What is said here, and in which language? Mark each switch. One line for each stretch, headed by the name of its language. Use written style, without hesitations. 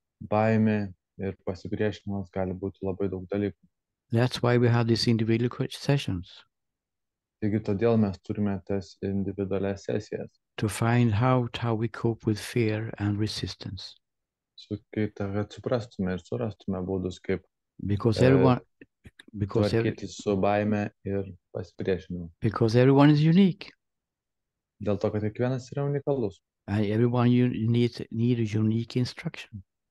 Lithuanian: Baimė ir pasipriešinimas gali būti labai daug dalykų.
English: That's why we have these individual sessions.
Lithuanian: Taigi todėl mes turime tas individualias sesijas.
English: To find out how we cope with fear and resistance.
Lithuanian: Kad suprastume ir surastume būdus, kaip tvarkyti su baime ir pasipriešinimu.
English: Because everyone is unique.
Lithuanian: Dėl to, kad kiekvienas yra unikalus.
English: And everyone need a unique instruction.